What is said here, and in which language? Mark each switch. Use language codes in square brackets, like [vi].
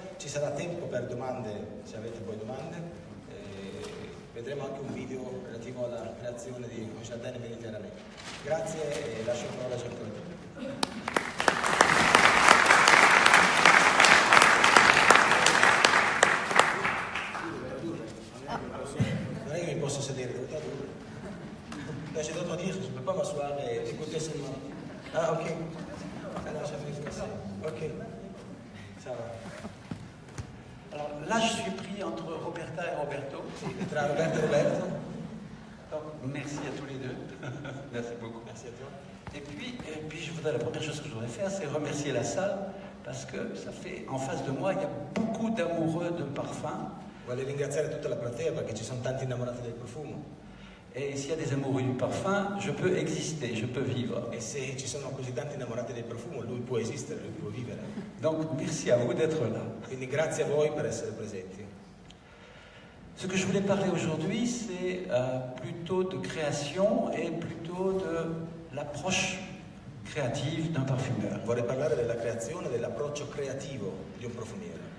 [it] Ci sarà tempo per domande, se avete poi domande. Vedremo anche un video relativo alla creazione di Un Jardin Mediterraneo. Grazie e lascio la parola a Jean-Claude. Non è che mi posso sedere, devo tradurre. Non c'è dato a dire, [fr] je ne peux pas m'asseoir et écouter seulement. Ah, ok. Alors, ça fait comme ça. Ok. Ça va. Alors là, je suis pris entre Roberta et Roberto. [it] Tra Roberto e Roberto. [fr] Donc, merci à tous les deux. Merci beaucoup. Merci a toi. Et puis je voudrais, la première chose que je voudrais faire, c'est remercier la salle, parce que ça fait, en face de moi, il y a beaucoup d'amoureux de parfum. [it] Voglio ringraziare tutta la platea perché ci sono tanti innamorati del profumo. [fr] Et s'il y a des amoureux du parfum, je peux exister, je peux vivre. [it] E se ci sono così tanti innamorati del profumo, lui può esistere, lui può vivere. [fr] Donc, merci à vous d'être là. [it] Quindi grazie a voi per essere presenti. [fr] Ce que je voulais parler aujourd'hui, c'est plutôt de création et plutôt de l'approche créative d'un parfumeur. [it] Vorrei parlare della creazione, dell'approccio creativo di un profumiere.